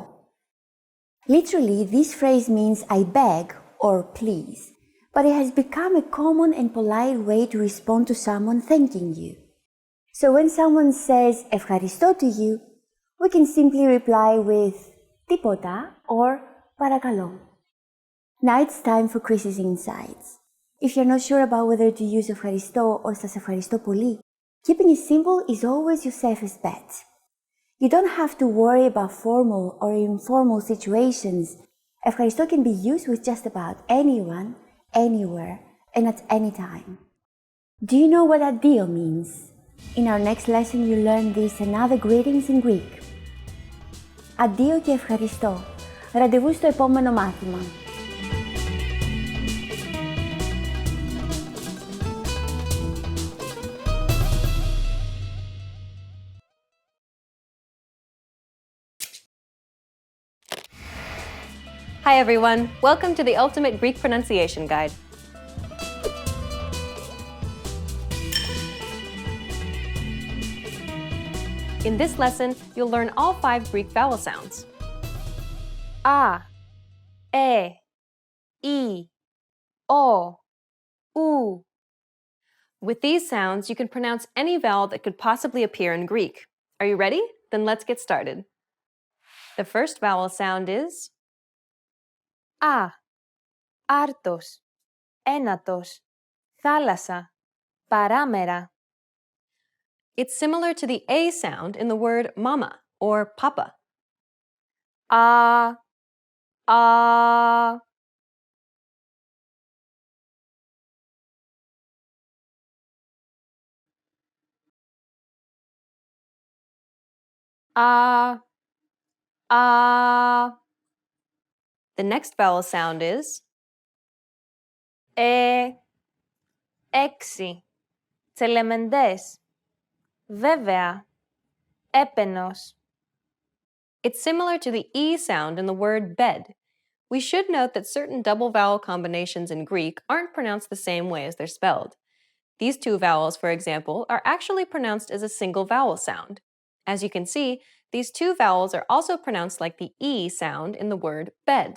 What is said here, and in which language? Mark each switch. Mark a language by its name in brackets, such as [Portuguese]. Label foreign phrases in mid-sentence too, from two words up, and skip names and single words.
[English] Literally, this phrase means I beg or please, but it has become a common and polite way to respond to someone thanking you. So when someone says ευχαριστώ to you, we can simply reply with τίποτα or παρακαλώ. Now it's time for Chris's insights. If you're not sure about whether to use ευχαριστώ or [Greek] σας ευχαριστώ πολύ, [English] keeping it simple is always your safest bet. You don't have to worry about formal or informal situations. Ευχαριστώ can be used with just about anyone, anywhere, and at any time. Do you know what addio means? In our next lesson you'll learn this and other greetings in Greek. [Greek] Addio και ευχαριστώ. Ραντεβού στο επόμενο μάθημα. [English] Hi everyone, welcome to the Ultimate Greek Pronunciation Guide. In this lesson, you'll learn all 5 Greek vowel sounds. [Greek] Α, ι, ο, ου. [English] With these sounds, you can pronounce any vowel that could possibly appear in Greek. Are you ready? Then let's get started. The first vowel sound is [Greek] Α, άρτος, ένατος, θάλασσα, παράμερα. [English] It's similar to the A sound in the word mama or papa. [Greek] Α, α. Α, α. [English] The next vowel sound is [Greek] έξι, τσελεμεντές, βέβαια, έπαινος. [English] It's similar to the E sound in the word bed. We should note that certain double vowel combinations in Greek aren't pronounced the same way as they're spelled. These 2 vowels, for example, are actually pronounced as a single vowel sound. As you can see, these 2 vowels are also pronounced like the E sound in the word bed.